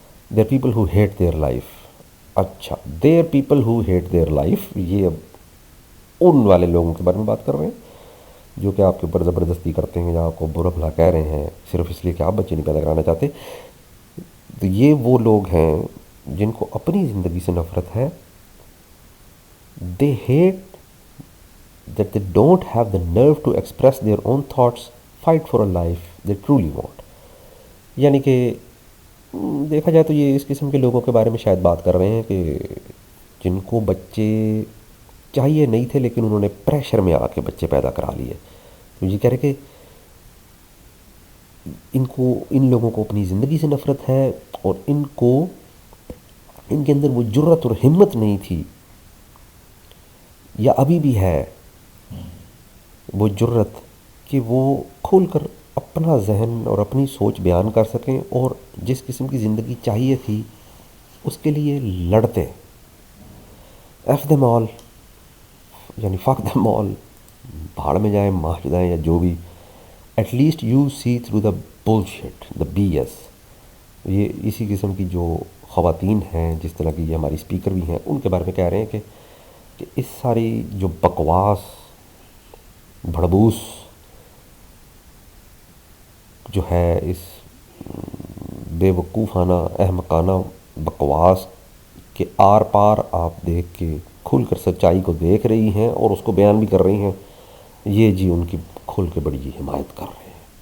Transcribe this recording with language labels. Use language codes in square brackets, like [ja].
[en] There people who hate their life. [ur] اچھا there people ہو heat their life, یہ اب ان والے لوگوں کے بارے میں بات کر رہے ہیں جو کہ آپ کے اوپر زبردستی کرتے ہیں یا آپ کو برا بھلا کہہ رہے ہیں صرف اس لیے کہ آپ بچے نہیں پیدا کرانا چاہتے. تو یہ وہ لوگ ہیں جن کو اپنی زندگی سے نفرت ہے. [en] They hate that they don't have the nerve to express their own thoughts, fight for a life they truly want. [ur] یعنی کہ دیکھا جائے تو یہ اس قسم کے لوگوں کے بارے میں شاید بات کر رہے ہیں کہ جن کو بچے چاہیے نہیں تھے لیکن انہوں نے پریشر میں آ کے بچے پیدا کرا لیے. تو یہ کہہ رہے کہ ان لوگوں کو اپنی زندگی سے نفرت ہے اور ان کے اندر وہ جرت اور ہمت نہیں تھی، یا ابھی بھی ہے وہ جرت کہ وہ کھول کر اپنا ذہن اور اپنی سوچ بیان کر سکیں اور جس قسم کی زندگی چاہیے تھی اس کے لیے لڑتے. [en] F them all, [ur] یعنی [en] fuck them all, [ur] بھاڑ میں جائیں، مار جائیں یا جو بھی. [en] At least you see through the bullshit, the B S. [ur] یہ اسی قسم کی جو خواتین ہیں جس طرح کی یہ ہماری اسپیکر بھی ہیں ان کے بارے میں کہہ رہے ہیں کہ اس ساری جو بکواس بھڑبوس جو ہے، اس بے وقوفانہ احمقانہ بکواس کے آر پار آپ دیکھ کے کھل کر سچائی کو دیکھ رہی ہیں اور اس کو بیان بھی کر رہی ہیں، یہ جی ان کی کھل کے بڑی حمایت کر رہے ہیں.